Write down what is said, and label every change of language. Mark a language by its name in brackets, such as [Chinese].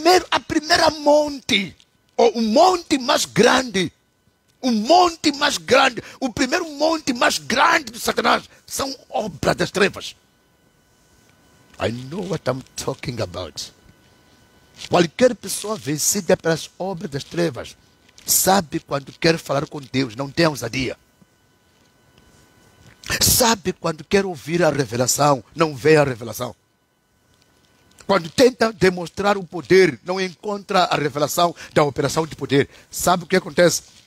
[Portuguese] A primeira monte, ou o monte mais grande, o primeiro monte mais grande do Satanás são obras das trevas. [English] I know what I'm talking about. [Portuguese] Qualquer pessoa vencida pelas obras das trevas sabe quando quer falar com Deus, não tem ousadia. Sabe quando quer ouvir a revelação, não vê a revelação. Quando tenta demonstrar o poder, não encontra a revelação da operação de poder. Sabe o que acontece?